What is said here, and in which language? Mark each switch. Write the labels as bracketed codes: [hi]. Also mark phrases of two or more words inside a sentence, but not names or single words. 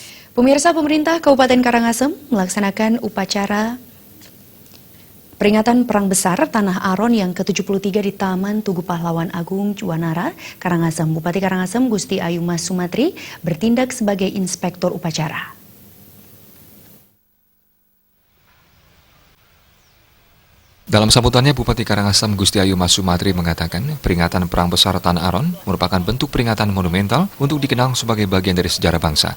[id] Pemirsa, pemerintah Kabupaten Karangasem melaksanakan upacara peringatan Perang Besar Tanah Aron yang ke-73 di Taman Tugu Pahlawan Agung Juwanara, Karangasem. Bupati Karangasem Gusti Ayu Mas Sumatri bertindak sebagai inspektur upacara. Dalam sambutannya, Bupati Karangasem Gusti Ayu Mas Sumatri mengatakan peringatan Perang Besar Tanah Aron merupakan bentuk peringatan monumental untuk dikenang sebagai bagian dari sejarah bangsa.